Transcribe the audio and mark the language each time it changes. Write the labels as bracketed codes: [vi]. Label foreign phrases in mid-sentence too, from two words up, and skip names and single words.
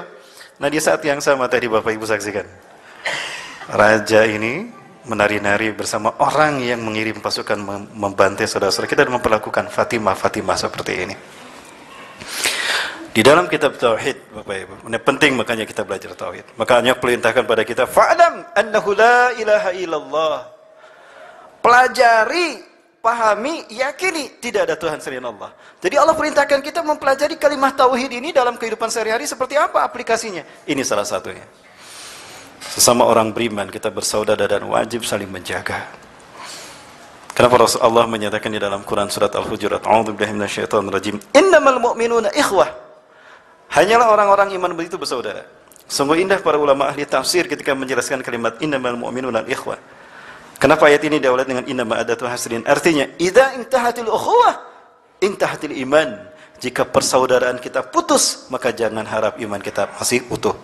[id] Nah di saat yang sama tadi Bapak Ibu saksikan. Raja ini menari-nari bersama orang yang mengirim pasukan membantai saudara-saudara kita dan memperlakukan Fatimah seperti ini. Di dalam kitab Tauhid, Bapak Ibu, ini penting makanya kita belajar Tauhid. Makanya perintahkan pada kita, [ar] فاعلم أنه لا إله إلا الله. [id] Pelajari, pahami, yakini tidak ada Tuhan selain Allah. Jadi Allah perintahkan kita mempelajari kalimat Tauhid ini dalam kehidupan sehari-hari seperti apa aplikasinya. Ini salah satunya. Sesama orang beriman kita bersaudara dan wajib saling menjaga. Kenapa Rasulullah menyatakan di dalam Quran surat Al-Hujurat, [ar] أعوذ بالله من الشيطان الرجيم، إنما المؤمنون إخوة. [id] Hanyalah orang-orang iman begitu bersaudara. Sungguh indah para ulama ahli tafsir ketika menjelaskan kalimat [ar] إنما المؤمنون إخوة. [id] Kenapa ayat ini diawali dengan [ar] إنما أداة حصر? [id] Artinya, [ar] إذا انتهت الأخوة انتهى الإيمان. [id] Jika persaudaraan kita putus, maka jangan harap iman kita masih utuh.